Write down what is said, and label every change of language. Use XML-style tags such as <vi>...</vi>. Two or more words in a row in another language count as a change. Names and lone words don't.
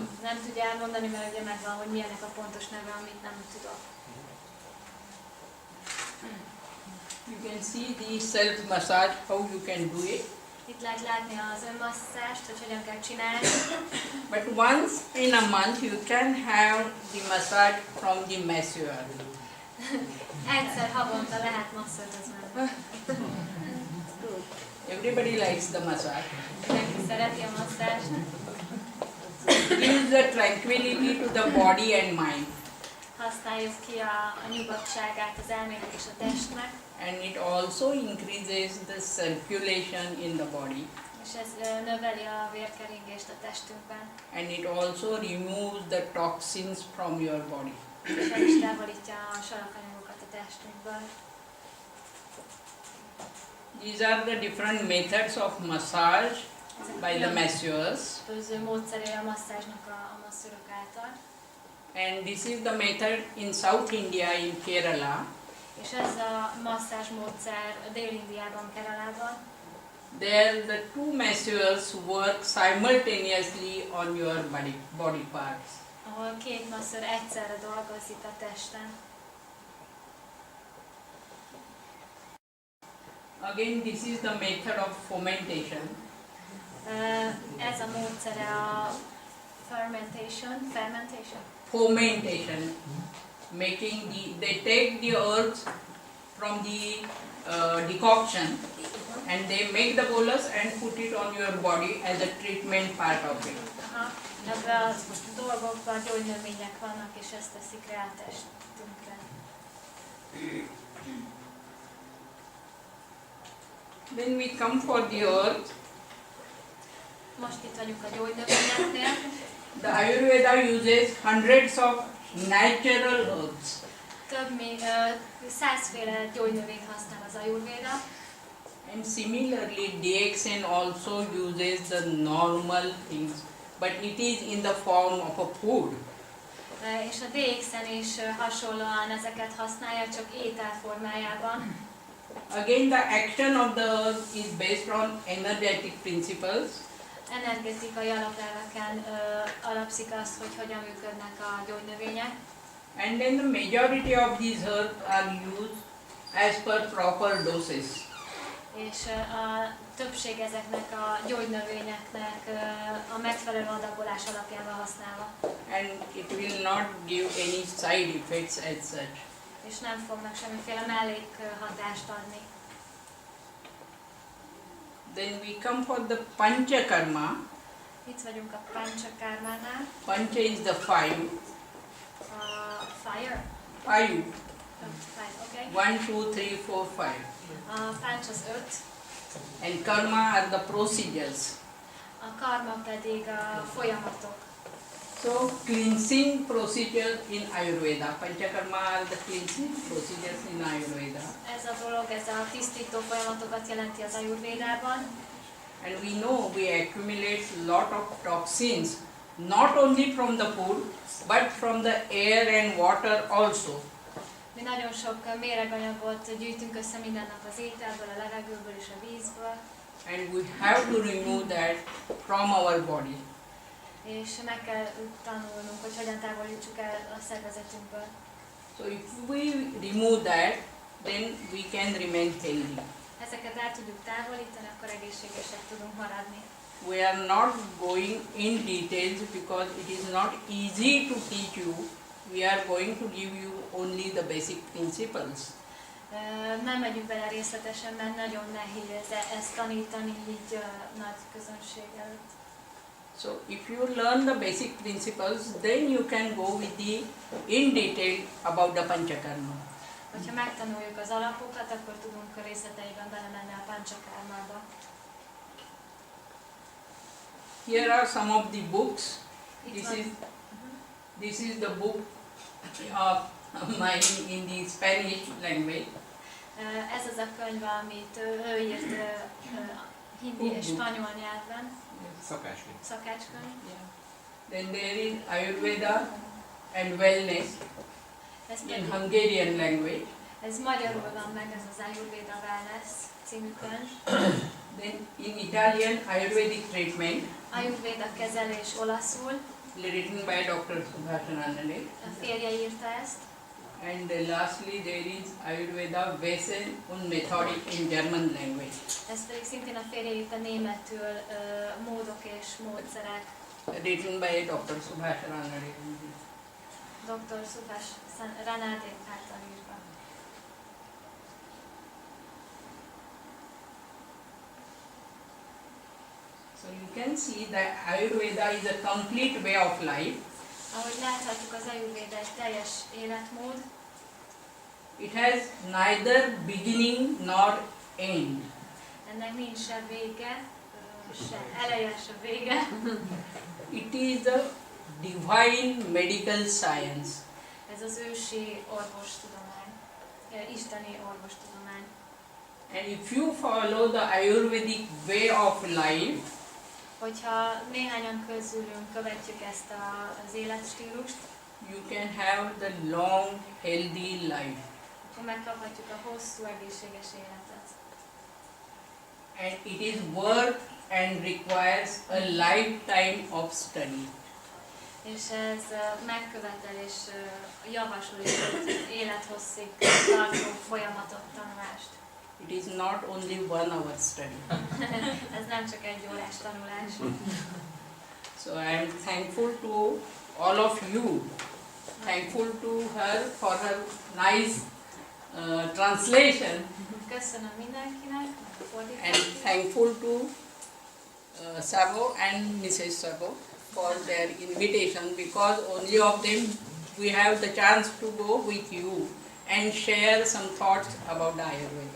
<hu>nem tudja elmondani, mert ugye megvan, hogy milyennek a pontos neve, amit nem tudok.</hu> <en>You can see the self massage, how you can do it.</en> <hu>Itt lehet látni az önmasszást, hogy hogyan kell csinálni.</hu> <en>But once in a month you can have the massage from the masseur.</en> <hu>Egyszer havonta lehet masszörhöz menni.</hu> <en>Everybody likes the massage.</en> <hu>Mindenki szereti a masszást.</hu> <en>Gives the tranquility to the body and mind.</en> <hu>Használjuk ki a nyugodtságát az elmének és a testnek,</hu> <en>And it also increases the circulation in the body.</en> <hu>és ez növeli a vérkeringést a testünkben,</hu> <en>And it also removes the toxins from your body.</en> <hu>és el is távolítja a salakanyagokat a testünkből.</hu> <en>These are the different methods of massage by the masseurs.</en> <hu>Különböző módszerei a masszázsnak a masszörök által.</hu> <en>And this is the method in South India, in Kerala.</en> <hu>És ez a masszázs módszer Dél-Indiában, Keralában.</hu> <en>There the two masseurs work simultaneously on your body parts.</en> <hu>Ahol két masször egyszerre dolgozik a testen.</hu> <en>Again, this is the method of fomentation.</en> <hu>Ez a módszere a fermentation.</hu> <en>Fomentation, making they take the herbs from the decoction and they make the bolus and put it on your body as a treatment part of it. Aha.</en> <hu>Ebben a dolgokban gyógynövények vannak, és ezt teszik rá a testünkre.</hu> <en>Then we come for the herbs.</en> <hu>Most itt vagyunk a gyógynövényeknél.</hu> <en>The Ayurveda uses hundreds of natural herbs.</en> <hu>Több mint 100 féle gyógynövényt használ az Ajurvéda,</hu> <en>And similarly, DXN also uses the normal things, but it is in the form of a food.</en> <hu>és a DXN is hasonlóan ezeket használja, csak étel formájában.</hu> <en>Again, the action of the herb is based on energetic principles.</en> <hu>Energetikai alapelveken alapszik az, hogy hogyan működnek a gyógynövények,</hu> <en>And then the majority of these herbs are used as per proper doses.</en> <hu>és a többség ezeknek a gyógynövényeknek a megfelelő adagolás alapjával használva,</hu> <en>And it will not give any side effects as such.</en> <hu>és nem fognak semmiféle mellékhatást adni.</hu> <en>Then we come for the Panchakarma.</en> <hu>Itt vagyunk a Panchakarmánál,</hu> <en>Pancha is the five. a Fire. Five. Okay. 1, 2, 3, 4, 5.</en> <hu>A Panch az 5,</hu> <en>And karma are the procedures.</en> <hu>a Karma pedig a folyamatok.</hu> <en>So cleansing procedure in Ayurveda. Panchakarma are the cleansing procedures in Ayurveda.</en> <hu>Ez a dolog, ez a tisztító folyamatokat jelenti az Ajurvédában.</hu> <en>And we know we accumulate lot of toxins, not only from the food, but from the air and water also.</en> <hu>Mi nagyon sok méreganyagot gyűjtünk össze minden nap az ételből, a levegőből és a vízből,</hu> <en>And we have to remove that from our body.</en> <hu>és meg kell tanulnunk, hogy hogyan távolítsuk el a szervezetünkből.</hu> <en>So if we remove that, then we can remain healthy.</en> <hu>Ezeket el tudjuk távolítani, akkor egészségesek tudunk maradni.</hu> <en>We are not going in details because it is not easy to teach you. We are going to give you only the basic principles.</en> <hu>Nem megyünk bele részletesen, mert nagyon nehéz ezt tanítani így nagy közönség előtt.</hu> <en>So if you learn the basic principles, then you can go with the in detail about the Panchakarma.</en> <hu>Ha megtanuljuk az alapokat, akkor tudunk részleteiben belemenni a Panchakarmába.</hu> <en>Here are some of the books.</en> <hu>Itt van.</hu> <en>This is the book of mine in the Spanish language.</en> <hu>Ez az a könyv, amit ő írt hindi és spanyol nyelven. Szakácskönyv. Szakácskönyv.</hu> <en>Yeah. Then there is Ayurveda and Wellness</en> <hu>Ez</hu> <en>in</en> <hu>pedig,</hu> <en>Hungarian language.</en> <hu>ez magyarul van meg, ez az Ajurvéda Wellness című könyv.</hu> <en>Then in Italian, Ayurvedic Treatment,</en> <hu>Ajurvéda kezelés olaszul,</hu> <en>written by Dr. Subhashanandane.</en> <hu>a férje írta ezt.</hu> <en>And lastly, there is Ayurveda Wesen und Methodik in German language.</en> <hu>Ez pedig szintén a férje írta németül, módok és módszerek.</hu> <en>Written by Dr. Subhashanandane. Dr.</en> <hu>Subhash Ranade által írva.</hu> <en>So you can see that Ayurveda is a complete way of life.</en> <hu>Ahogy láthatjuk, az Ajurvéda egy teljes életmód.</hu> <en>It has neither beginning nor end.</en> <hu>Ennek nincs se vége, se eleje, se vége.</hu> <en>It is a divine medical science.</en> <hu>Ez az ősi orvostudomány, isteni orvostudomány.</hu> <en>And if you follow the Ayurvedic way of life,</en> <hu>Hogyha néhányan közülünk követjük ezt az életstílust,</hu> <en>you can have the long, healthy life.</en> <hu>akkor megkaphatjuk a hosszú, egészséges életet.</hu> <en>And it is worth and requires a lifetime of study.</en> <hu>És ez megkövetel és javasol is egy élethosszig tartó folyamatot, tanulást.</hu> <en>It is not only 1 hour study.</en> <hu>Ez nem csak egy órás tanulás.</hu> <en>So I am thankful to all of you. Thankful to her for her nice translation.</en> <hu>Köszönöm mindenkinek a</hu> <en>And</en> <hu>fordítást.</hu> <en>thankful to Sabo and Mrs. Sabo for their invitation, because only of them we have the chance to go with you and share some thoughts about the Ayurveda.</en>